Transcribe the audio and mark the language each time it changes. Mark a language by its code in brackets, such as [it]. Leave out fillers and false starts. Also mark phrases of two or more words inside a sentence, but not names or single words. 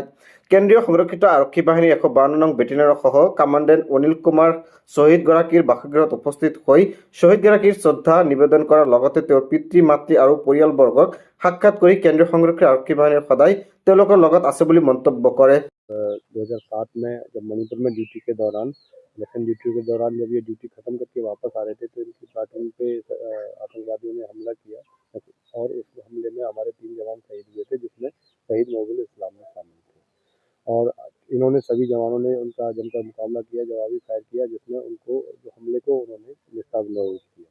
[as] কেন্দ্ৰীয় সংৰক্ষিত আৰক্ষী বাহিনীৰ ১৫২ নং বেটেলিয়নৰ সহ কামাণ্ডেণ্ট অনিল কুমাৰ শ্বহীদগৰাকীৰ বাসগৃহত উপস্থিত হৈ শ্বহীদগৰাকীৰ শ্ৰদ্ধা নিবেদন কৰাৰ লগতে তেওঁৰ পিতৃ মাতৃ আৰু পৰিয়ালবৰ্গক সাক্ষাৎ কৰি কেন্দ্ৰীয় সংৰক্ষিত আৰক্ষী বাহিনীৰ সদায় তেওঁলোকৰ লগত আছে বুলি মন্তব্য কৰে। [hi] 2007 में जब मणिपुर में ड्यूटी के दौरान इलेक्शन ड्यूटी के दौरान जब ये ड्यूटी खत्म करके वापस आ रहे थे तो इनकी प्लाटून पे आतंकवादियों ने हमला किया और उस हमले में हमारे 3 जवान शहीद हुए थे, जिसमें शहीद महीबुल इस्लाम में शामिल थे। और इन्होंने सभी जवानों ने उनका जमकर मुकाबला किया, जवाबी फायर किया, जिसमें उनको जो हमले को उन्होंने निस्ताबनाबूद किया।